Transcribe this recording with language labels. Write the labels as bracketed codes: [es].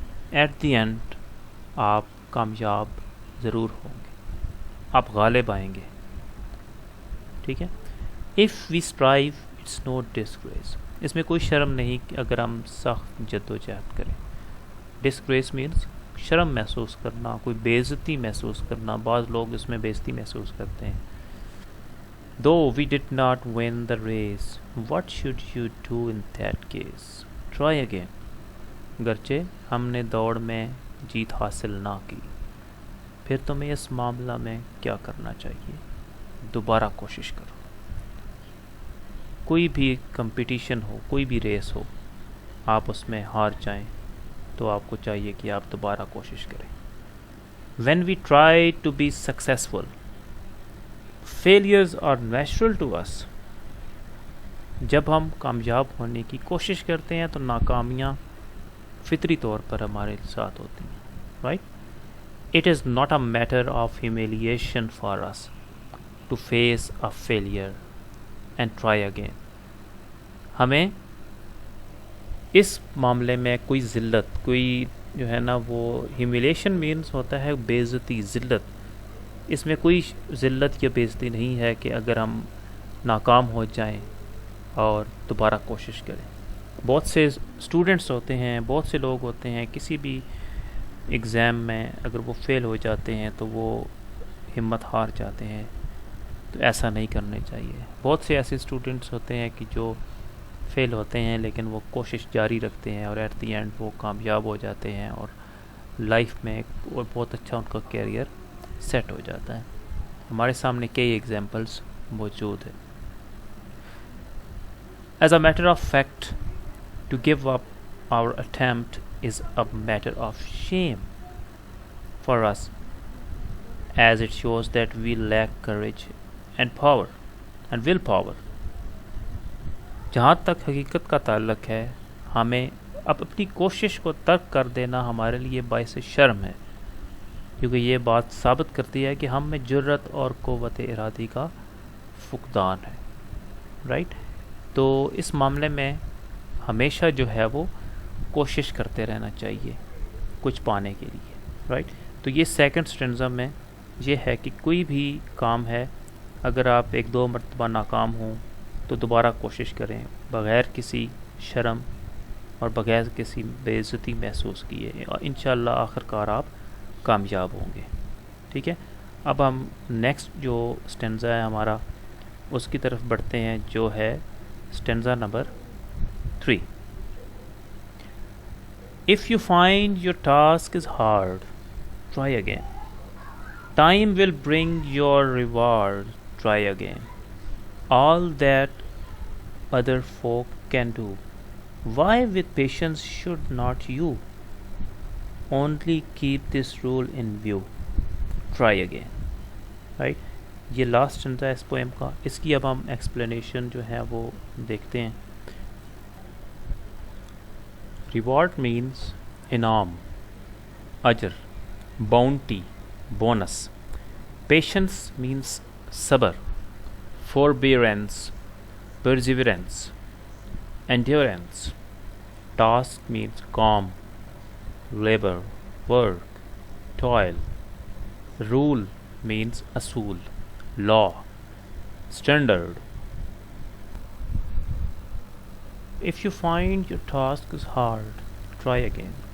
[en] at the end [ur] آپ کامیاب ضرور ہوں گے, آپ غالب آئیں گے. ٹھیک ہے. [en] if we strive it's no disgrace, [ur] اس میں کوئی شرم نہیں کہ اگر ہم سخت جد و جہد کریں. [en] disgrace means [ur] شرم محسوس کرنا, کوئی بے عزتی محسوس کرنا. بعض لوگ اس میں بے عزتی محسوس کرتے ہیں. [en] Though we did not win the race, what should you do in that case? Try again. [ur] گرچہ ہم نے دوڑ میں جیت حاصل نہ کی, پھر تمہیں اس معاملہ میں کیا کرنا چاہیے؟ دوبارہ کوشش کرو. کوئی بھی کمپٹیشن ہو, کوئی بھی ریس ہو, آپ اس میں ہار جائیں تو آپ کو چاہیے کہ آپ دوبارہ کوشش کریں. [en] When we try to be successful, failures are natural to us. جب ہم کامیاب ہونے کی کوشش کرتے ہیں تو ناکامیاں فطری طور پر ہمارے ساتھ ہوتی ہیں. Right? It is not a matter of humiliation for us to face a failure and try again. [ur] ہمیں اس معاملے میں کوئی ذلت, کوئی جو ہے نا وہ [en] humiliation means [ur] ہوتا ہے بے عزتی, ذلت. اس میں کوئی ذلت یا بے عزتی نہیں ہے کہ اگر ہم ناکام ہو جائیں اور دوبارہ کوشش کریں. بہت سے اسٹوڈنٹس ہوتے ہیں, بہت سے لوگ ہوتے ہیں, کسی بھی ایگزام میں اگر وہ فیل ہو جاتے ہیں تو وہ ہمت ہار جاتے ہیں. تو ایسا نہیں کرنا چاہیے. بہت سے ایسے اسٹوڈنٹس ہوتے ہیں کہ جو فیل ہوتے ہیں لیکن وہ کوشش جاری رکھتے ہیں اور [en] at the end [ur] وہ کامیاب ہو جاتے ہیں اور لائف میں ایک بہت اچھا ان کا کیریئر سیٹ ہو جاتا ہے. ہمارے سامنے کئی ایگزامپلس موجود ہیں. [en] As a matter of fact, to give up our attempt is a matter of shame for us, as it shows that we lack courage and power and willpower. [ur] جہاں تک حقیقت کا تعلق ہے, ہمیں اب اپنی کوشش کو ترک کر دینا ہمارے لیے باعث شرم ہے, کیونکہ یہ بات ثابت کرتی ہے کہ ہم میں جرت اور قوت ارادی کا فقدان ہے. رائٹ؟ تو اس معاملے میں ہمیشہ جو ہے وہ کوشش کرتے رہنا چاہیے کچھ پانے کے لیے. رائٹ؟ تو یہ سیکنڈ اسٹینزا میں یہ ہے کہ کوئی بھی کام ہے, اگر آپ ایک دو مرتبہ ناکام ہوں تو دوبارہ کوشش کریں بغیر کسی شرم اور بغیر کسی بے عزتی محسوس کیے, اور انشاءاللہ آخر کار آپ کامیاب ہوں گے. ٹھیک ہے. اب ہم نیکسٹ جو اسٹینزا ہے ہمارا اس کی طرف بڑھتے ہیں, جو ہے stanza number 3. [en] If you find your task is hard, try again. Time will bring your reward. Try again. All that other folk can do, why with patience should not you? Only keep this rule in view. Try again. Right? [ur] یہ last stanza ہے اس poem کا. اس کی اب ہم explanation جو ہے وہ دیکھتے ہیں. [en] reward means [ur] انعام, اجر, [en] Bounty, bonus. Patience means [ur] صبر, [en] forbearance, perseverance, endurance. Task means calm, labor, work, toil. Rule means asool, law, standard. If you find your task is hard, try again.